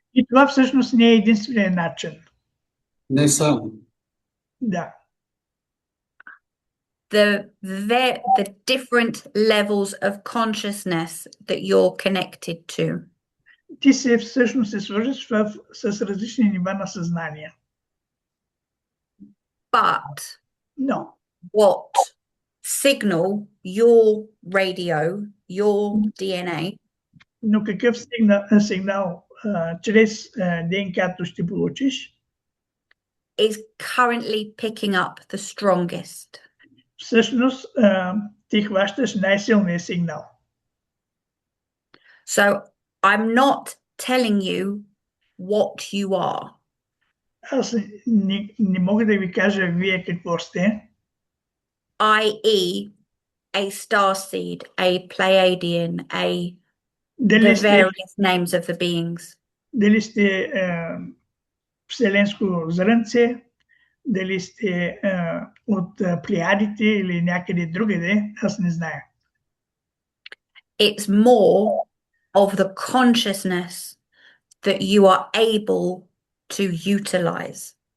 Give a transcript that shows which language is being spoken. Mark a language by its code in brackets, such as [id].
[bg] И това всъщност не е единственият начин. Не само. Да. [en] The different levels of consciousness that you're connected to. [bg] Ти се всъщност се свържеш с различни нива на съзнание. [en] But [bg] Но [en] what signal your radio, your DNA, [bg] но какъв сигнал чрез ДНК-то ще получиш, [en] is currently picking up the strongest. [bg] всъщност ти хващаш най-силния сигнал. [en] So I'm not telling you what you are. [bg] Аз не мога да ви кажа вие какво сте. [en] i.e. a starseed, a Pleiadian, the various names of the beings. [bg] Дали сте вселенско зрънце, дали сте от плеядите или някъде другаде, аз не зная. [en] It's more of the consciousness that you are able to utilize.